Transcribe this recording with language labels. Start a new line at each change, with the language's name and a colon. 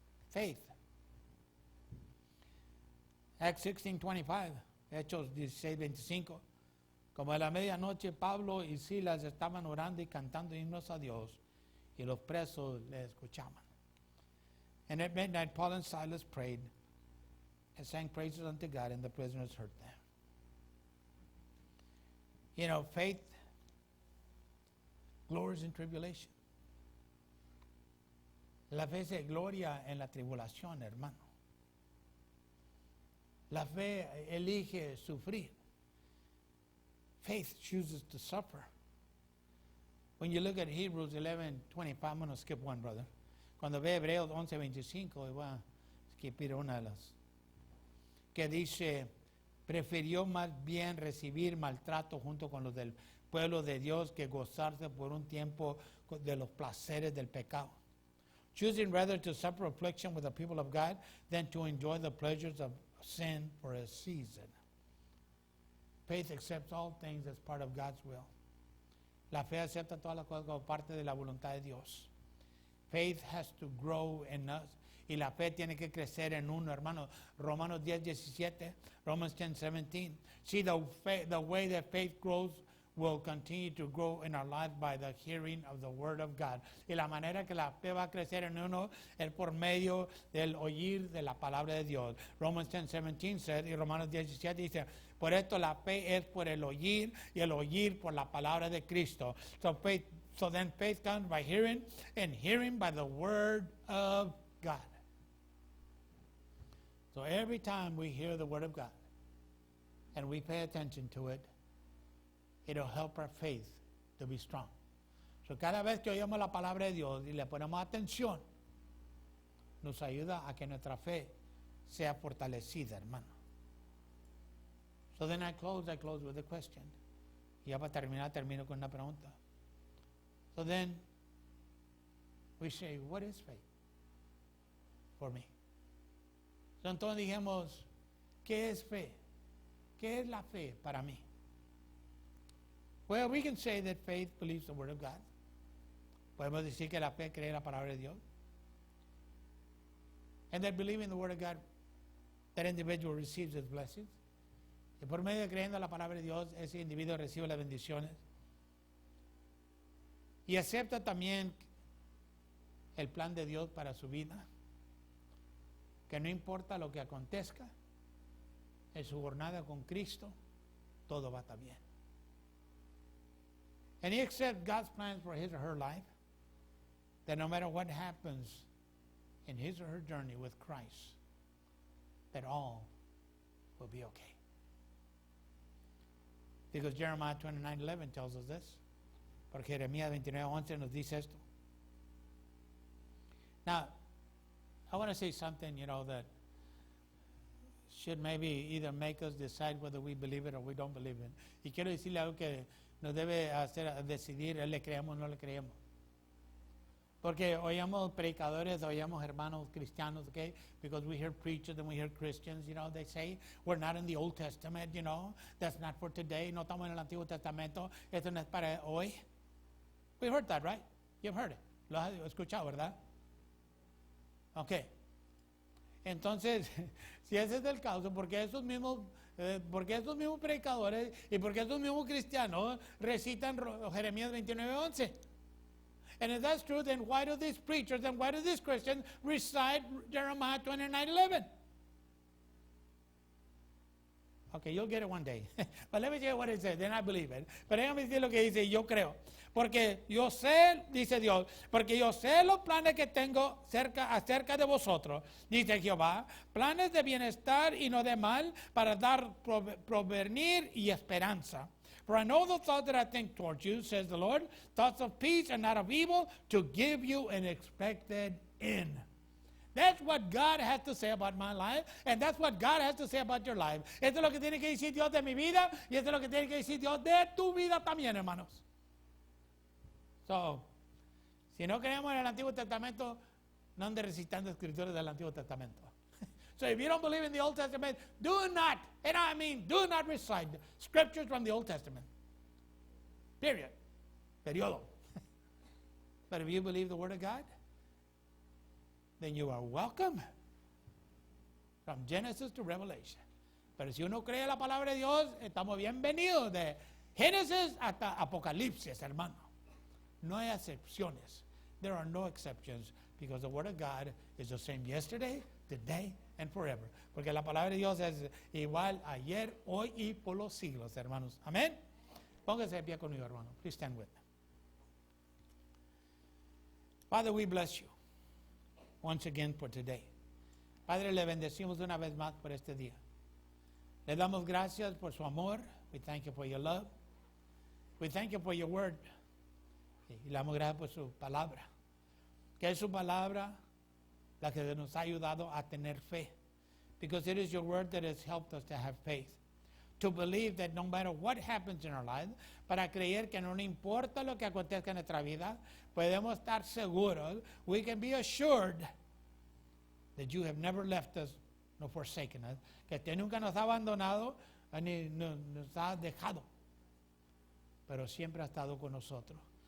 English: Faith. Acts 16:25,
Spanish: Hechos 16:25. Como a la medianoche, Pablo y Silas estaban orando y cantando himnos a Dios, y los presos le escuchaban.
English: And at midnight, Paul and Silas prayed and sang praises unto God, and the prisoners heard them. You know, faith glories in tribulation.
Spanish: La fe se gloria en la tribulación, hermano. La fe elige sufrir.
English: Faith chooses to suffer. When you look at Hebrews 11:25, I'm going to skip one, brother.
Spanish: Cuando ve Hebreos 11:25, voy a skipar una de las que dice, prefirió más bien recibir maltrato junto con los del pueblo de Dios que gozarse por un tiempo de los placeres del pecado.
English: Choosing rather to suffer affliction with the people of God than to enjoy the pleasures of sin for a season. Faith accepts all things as part of God's will.
Spanish: La fe acepta todas las cosas como parte de la voluntad de Dios.
English: Faith has to grow in us.
Spanish: Y la fe tiene que crecer en uno, hermano. Romanos 10:17,
English: Romans 10:17. See, the way that faith grows will continue to grow in our lives by the hearing of the word of God.
Spanish: Y la manera que la fe va a crecer en uno es por medio del oír de la palabra de Dios.
English: Romans 10:17 said,
Spanish: y Romanos 17 dice, por esto la fe es por el oír y el oír por la palabra de Cristo.
English: So then faith comes by hearing, and hearing by the word of God. So every time we hear the word of God and we pay attention to it, it'll help our faith to be strong.
Spanish: So cada vez que oímos la palabra de Dios y le ponemos atención, nos ayuda a que nuestra fe sea fortalecida, hermano.
English: So then I close with a question.
Spanish: Y ya para terminar, termino con una pregunta.
English: So then we say, what is faith for me?
Spanish: So entonces dijimos, ¿qué es fe? ¿Qué es la fe para mí?
English: Well, we can say that faith believes the word of God.
Spanish: Podemos decir que la fe cree la palabra de Dios.
English: And that believing the word of God that individual receives his blessings.
Spanish: Y por medio de creyendo la palabra de Dios, ese individuo recibe las bendiciones. Y acepta también el plan de Dios para su vida. Que no importa lo que acontezca, en su jornada con Cristo, todo va a estar bien.
English: And he accepts God's plans for his or her life, that no matter what happens in his or her journey with Christ, that all will be okay. Because Jeremiah 29:11 tells us this.
Spanish: Porque Jeremías 29:11 nos dice esto.
English: Now, I want to say something, that should maybe either make us decide whether we believe it or we don't believe it.
Spanish: Y quiero decirle algo que nos debe hacer decidir, le creemos o no le creemos. Porque oíamos predicadores, oíamos hermanos cristianos, okay?
English: Because we hear preachers and we hear Christians, they say, we're not in the Old Testament, that's not for today,
Spanish: no estamos en el Antiguo Testamento, esto no es para hoy.
English: We heard that, right? You've heard it.
Spanish: Lo has escuchado, ¿verdad? Okay. Entonces, si ese es el caso, porque esos mismos predicadores y porque esos mismos cristianos recitan Jeremías 29:11.
English: And if that's true, then why do these preachers and why do these Christians recite Jeremiah 29:11? Okay, you'll get it one day. But let me tell you what it says, then I believe it.
Spanish: Pero déjame decir lo que dice, yo creo. Porque yo sé, dice Dios, porque yo sé los planes que tengo acerca de vosotros, dice Jehová, planes de bienestar y no de mal, para dar provenir y esperanza.
English: For I know the thoughts that I think towards you, says the Lord, thoughts of peace and not of evil, to give you an expected end. That's what God has to say about my life, and that's what God has to say about your life.
Spanish: Esto es lo que tiene que decir Dios de mi vida, y esto es lo que tiene que decir Dios de tu vida también, hermanos. So, si no creemos en el Antiguo Testamento, no ande recitando escrituras del Antiguo Testamento.
English: So if you don't believe in the Old Testament, do not recite scriptures from the Old Testament. Period. Periodo. But if you believe the Word of God, then you are welcome from Genesis to Revelation.
Spanish: Pero si uno cree la palabra de Dios, estamos bienvenidos de Génesis hasta Apocalipsis, hermano. No hay excepciones.
English: There are no exceptions because the Word of God is the same yesterday, today, and forever.
Spanish: Porque la palabra de Dios es igual ayer, hoy y por los siglos, hermanos. Amén. Póngase de pie conmigo, hermano.
English: Please stand with me. Father, we bless you once again for today.
Spanish: Padre, le bendecimos una vez más por este día. Le damos gracias por su amor.
English: We thank you for your love. We thank you for your word.
Spanish: Y le damos gracias por su palabra. Que es su palabra la que nos ha ayudado a tener fe.
English: Because it is your word that has helped us to have faith. To believe that no matter what happens in our lives,
Spanish: para creer que no importa lo que acontezca en nuestra vida, podemos estar seguros,
English: we can be assured that you have never left us nor forsaken us,
Spanish: que usted nunca nos ha abandonado ni nos ha dejado, pero siempre ha estado con nosotros.